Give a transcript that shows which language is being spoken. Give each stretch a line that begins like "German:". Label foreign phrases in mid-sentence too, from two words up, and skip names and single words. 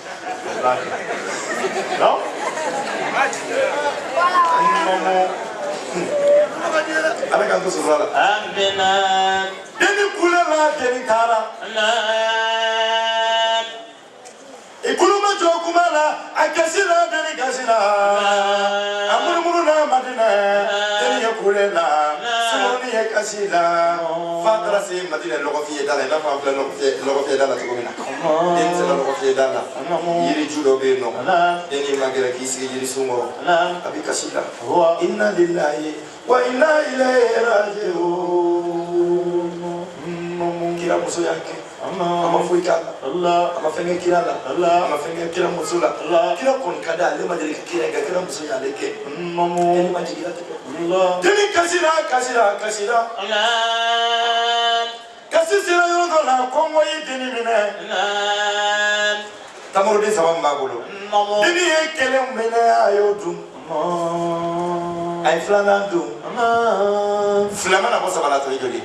Bambara: ala k'an to sutura la deni kule la deni taara i kulu ma jɔ kuma la a gasi la deni gasi la a munumunu na madinɛ deni ye kule la sumuni ye kasi la f'a taara se madinɛ lɔgɔfiyɛ da la i n'a fɔ an filɛ lɔgɔfiyɛ da la cogo min na deni sera lɔgɔfiyɛ da la yiri ju dɔ bɛ yen nɔ deni ma gɛrɛ k'i sigi yiri sun kɔrɔ a bɛ kasi la
Arabic: إنا لله وإنا إليه راجعون
Bambara: kira muso y'a kɛ a ma foyi k'a la a ma fɛn kɛ kira la a ma fɛn kɛ kira muso la kira kɔni ka di ale ma deli ka kira kɛ kira muso y'ale kɛ deni ma jigin latigɛ deni kasira kasira kasira kasi sera yɔrɔ dɔ la kɔngɔ ye deni minɛ tamoroden saba min b'a bolo deni ye kelen minɛ a y'o dun a ye filanan dun filanan na bɔ sabala tɔ ye joli